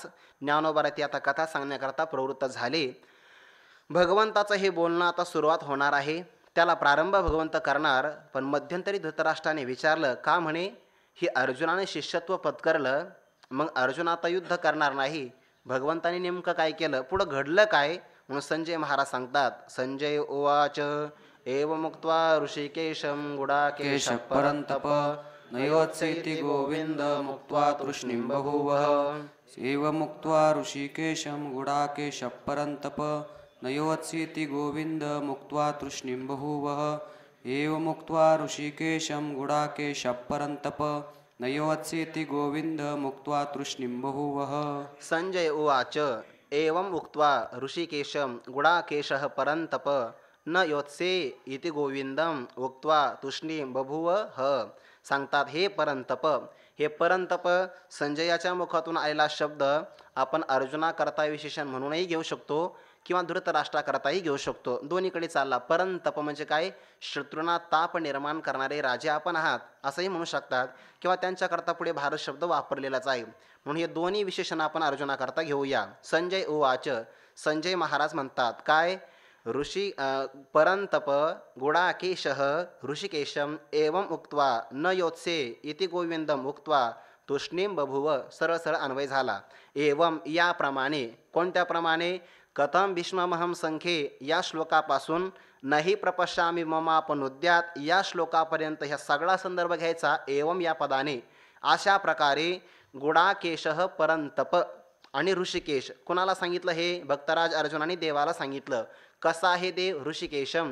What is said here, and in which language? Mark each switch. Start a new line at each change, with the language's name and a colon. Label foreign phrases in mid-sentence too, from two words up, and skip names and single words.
Marathi: ज्ञानोबा ती आता कथा सांगण्याकरता प्रवृत्त झाले. भगवंताचं हे बोलणं आता सुरुवात होणार आहे. त्याला प्रारंभ भगवंत करणार, पण मध्यंतरी धृतराष्ट्राने विचारलं का म्हणे ही अर्जुनाने शिष्यत्व पत्करलं, मग अर्जुन आता युद्ध करणार नाही. भगवंताने नेमकं काय केलं, पुढं घडलं काय, म्हणून संजय महाराज सांगतात,
Sanskrit: संजय उवाच एवमुक्त्वा ऋषिकेशं गुडाकेश परन्तप नयोत्सेति गोविन्द मुक्त्वा तूष्णीं बभूवः एवमुक्त्वा ऋषिकेशं गुडाकेश परन्तप नयोत्सेति गोविन्द मुक्त्वा तूष्णीं बभूवः एवमुक्त्वा ऋषिकेशं गुडाकेश परन्तप नयोत्सेति गोविन्द मुक्त्वा तूष्णीं बभूवः. संजय उवाच एवं उक्त्वा ऋषिकेशं गुडाकेशः परन्तप न योत्से इति गोविंदम उक्त्वा तूष्णीं बभूवः.
Marathi: सांगतात, हे परंतप, हे परंतप संजयाच्या मुखातून आलेला शब्द आपण अर्जुनाकरता विशेषण म्हणूनही घेऊ शकतो किंवा धृतराष्ट्राकरताही घेऊ शकतो, दोन्हीकडे चालला. परंतप म्हणजे काय? शत्रूंना ताप निर्माण करणारे राजे आपण आहात असंही म्हणू शकतात, किंवा त्यांच्याकरता पुढे भारत शब्द वापरलेलाच आहे. म्हणून हे दोन्ही विशेषण आपण अर्जुनाकरता घेऊया.
Sanskrit: संजय उवाच,
Marathi: संजय महाराज म्हणतात काय?
Sanskrit: ऋषी परंतप गुडाकेशः ऋषिकेशम एवं उक्त्वा न योत्से इति गोविंदम उक्त्वा तूष्णीं बभूव.
Marathi: सरळ सरळ अन्वय झाला. एवं याप्रमाणे. कोणत्या प्रमाणे?
Sanskrit: कथम भीष्ममहम संख्ये
Marathi: या श्लोकापासून नाही
Sanskrit: प्रपश्यामी ममापनुद्यात
Marathi: या श्लोकापर्यंत ह्या सगळा संदर्भ घ्यायचा एवं या पदाने. अशा प्रकारे गुडाकेशः परंतप आणि ऋषिकेश कुणाला सांगितलं? हे भक्तराज अर्जुनाने देवाला सांगितलं. कसा आहे देव? ऋषिकेशम.